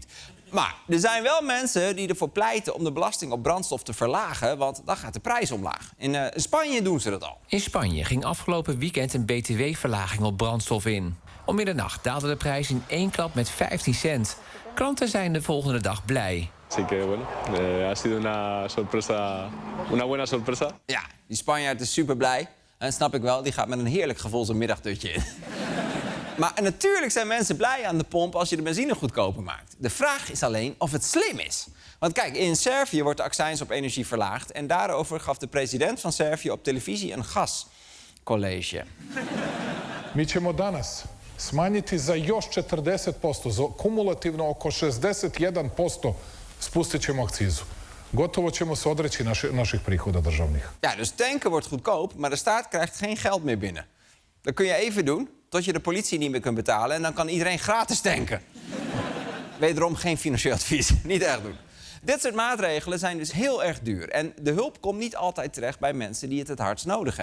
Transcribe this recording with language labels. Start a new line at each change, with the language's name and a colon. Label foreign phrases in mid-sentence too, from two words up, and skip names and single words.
Dutch: Maar er zijn wel mensen die ervoor pleiten om de belasting op brandstof te verlagen, want dan gaat de prijs omlaag. In Spanje doen ze dat al. In Spanje ging afgelopen weekend een btw-verlaging op brandstof in. Om middernacht daalde de prijs in 1 klap met 15 cent. Klanten zijn de volgende dag blij.
Spanish: Así que bueno, ha sido una sorpresa, una buena sorpresa.
Dutch: Ja, die Spanjaard is super blij. En snap ik wel, die gaat met een heerlijk gevoel zijn middagdutje in. Maar natuurlijk zijn mensen blij aan de pomp als je de benzine goedkoper maakt. De vraag is alleen of het slim is. Want kijk, in Servië wordt de accijns op energie verlaagd. En daarover gaf de president van Servië op televisie een gascollege.
Serbian: Mi ćemo danas smanjiti za još 40%, za kumulativno oko 61% spustit ćemo akcizu. Gotovo ćemo se odreći naših prihoda državnih.
Dutch: Ja, dus tanken wordt goedkoop, maar de staat krijgt geen geld meer binnen. Dat kun je even doen, tot je de politie niet meer kunt betalen en dan kan iedereen gratis tanken. Wederom geen financieel advies, niet echt doen. Dit soort maatregelen zijn dus heel erg duur. En de hulp komt niet altijd terecht bij mensen die het hardst nodig hebben.